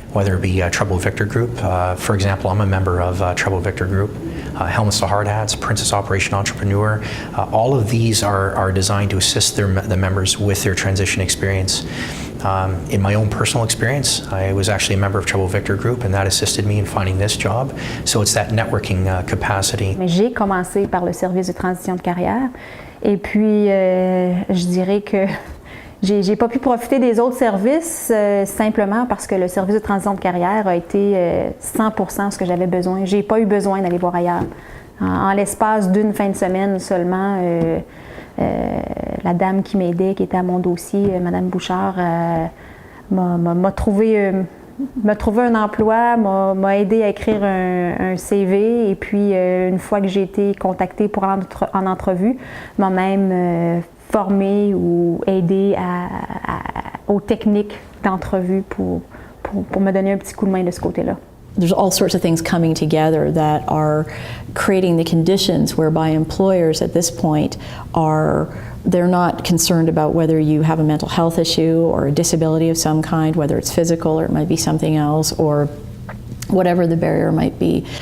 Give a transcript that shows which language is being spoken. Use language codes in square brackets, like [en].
[en] Whether it be Treble Victor Group, for example, I'm a member of Treble Victor Group, Helmets to Hard Hats, Princess Operation Entrepreneur. All of these are designed to assist the members with their transition experience. In my own personal experience, I was actually a member of Treble Victor Group, and that assisted me in finding this job. So it's that networking capacity. [fr] Mais j'ai commencé par le service de transition de carrière, et puis je dirais que j'ai pas pu profiter des autres services simplement parce que le service de transition de carrière a été 100% ce que j'avais besoin. J'ai pas eu besoin d'aller voir ailleurs. En l'espace d'une fin de semaine seulement, la dame qui m'aidait, qui était à mon dossier, Madame Bouchard, m'a trouvé un emploi, m'a aidé à écrire un CV, et puis une fois que j'ai été contactée pour en entrevue, m'a même formée ou aidé aux techniques d'entrevue pour me donner un petit coup de main de ce côté-là. [en] There's all sorts of things coming together that are creating the conditions whereby employers at this point they're not concerned about whether you have a mental health issue or a disability of some kind, whether it's physical or it might be something else, or whatever the barrier might be.